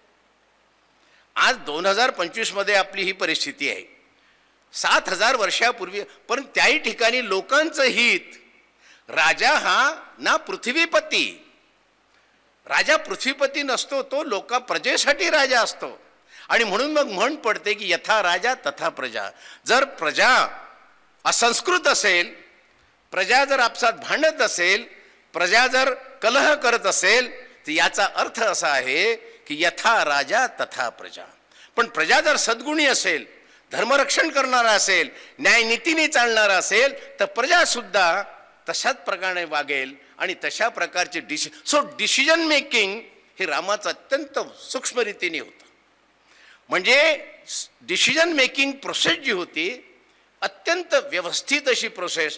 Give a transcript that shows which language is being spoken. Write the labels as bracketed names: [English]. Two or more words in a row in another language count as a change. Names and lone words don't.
[Marathi] आज 2025 आपली ही परिस्थिती आहे. 7,000 वर्षापूर्वी पण त्याही ठिकाणी लोकांचं हित. राजा हा ना पृथ्वीपती, राजा पृथ्वीपती नसतो, तो प्रजेसाठी राजा असतो. आणि म्हणून मग म्हण पडते की [Sanskrit] यथा राजा तथा प्रजा. [Marathi] जर प्रजा असंस्कृत असेल, प्रजा जर आपसात भांडत असेल, प्रजा जर कलह करत असेल, तर याचा अर्थ असा आहे की [Sanskrit] यथा राजा तथा प्रजा. [Marathi] पण प्रजा जर सद्गुणी असेल, धर्मरक्षण करणारा असेल, न्यायनीतीने चालणारा असेल, तर प्रजासुद्धा तशाच प्रकारे वागेल आणि तशा प्रकारचे [English] decision making [Marathi] हे रामाचं अत्यंत सूक्ष्म रीतीने होतं. म्हणजे [English] decision making process [Marathi] जी होती अत्यंत व्यवस्थित अशी प्रोसेस.